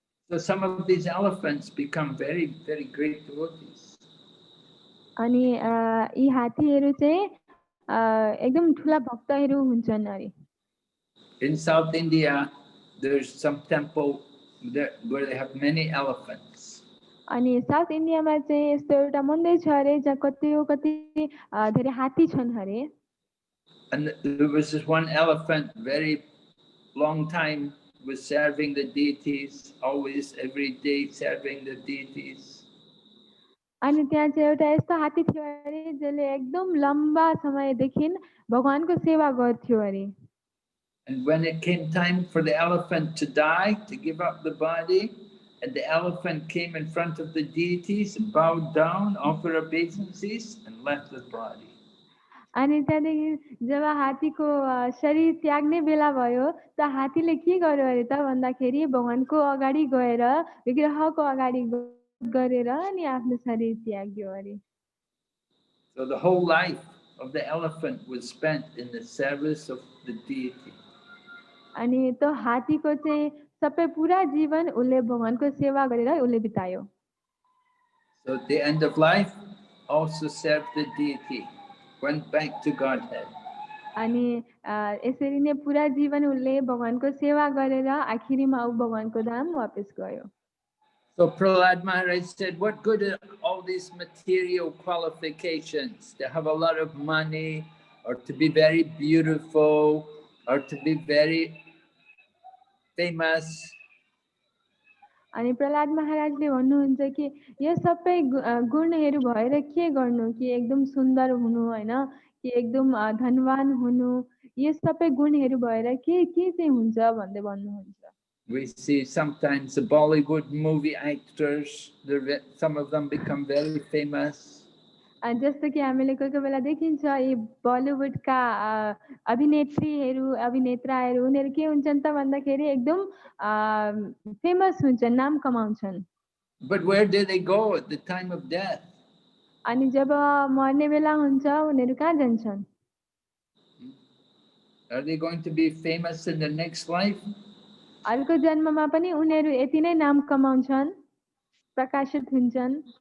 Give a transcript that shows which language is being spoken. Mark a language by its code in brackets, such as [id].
[en] So some of these elephants become very, very great devotees. [ne] अनि यी हात्तीहरू चाहिँ एकदम ठुला भक्तहरू हुन्छन् अरे। [en] In South India, there's some temple where they have many elephants. [ne] अनि साउथ इन्डियामा चाहिँ यस्तो एउटा मन्दिर छ अरे जहाँ कति धेरै हात्ती छन् अरे। [en] And there was this one elephant, very long time, was serving the deities, always, every day serving the deities. [ne] अनि त्यहाँ चाहिँ एउटा यस्तो हात्ती थियो अरे जसले एकदम लम्बा समयदेखि भगवानको सेवा गर्थ्यो अरे। [en] And when it came time for the elephant to die, to give up the body, and the elephant came in front of the deities, bowed down, offered obeisances, and left the body. [ne] अनि त्यहाँदेखि जब हात्तीको शरीर त्याग्ने बेला भयो त हात्तीले के गर्यो अरे त भन्दाखेरि भगवानको अगाडि गएर विग्रहको अगाडि गरेर अनि आफ्नो शरीर त्याग्यो अरे। [en] So the whole life of the elephant was spent in the service of the deity. [ne] अनि त्यो हात्तीको चाहिँ सबै पुरा जीवन उसले भगवानको सेवा गरेर उसले बितायो। [en] So at the end of life, also served the deity, went back to Godhead. [ne] अनि यसरी नै पुरा जीवन उसले भगवानको सेवा गरेर आखिरीमा ऊ भगवानको धाम वापस गयो। [en] So Prahlad Maharaj said, what good are all these material qualifications? To have a lot of money, or to be very beautiful, or to be very famous. [ne] अनि प्रहलाद महाराजले भन्नुहुन्छ कि यो सबै गुणहरू भएर के गर्नु कि एकदम सुन्दर हुनु हैन कि एकदम धनवान हुनु यो सबै गुणहरू भएर के चाहिँ हुन्छ भन्दै भन्नुहुन्छ। [en] We see sometimes the Bollywood movie actors, some of them become very famous. [ne] जस्तो कि हामीले कोही कोही बेला देखिन्छ यी बलिउडका अभिनेत्रीहरू अभिनेत्राहरू उनीहरू के हुन्छन् त भन्दाखेरि एकदम फेमस हुन्छन् नाम कमाउँछन्। [en] But where do they go at the time of death? [ne] अनि जब मर्ने बेला हुन्छ उनीहरू कहाँ जान्छन्? [en] Are they going to be famous in the next life? [ne] अर्को जन्ममा पनि उनीहरू यति नै नाम कमाउँछन् प्रकाशित हुन्छन्।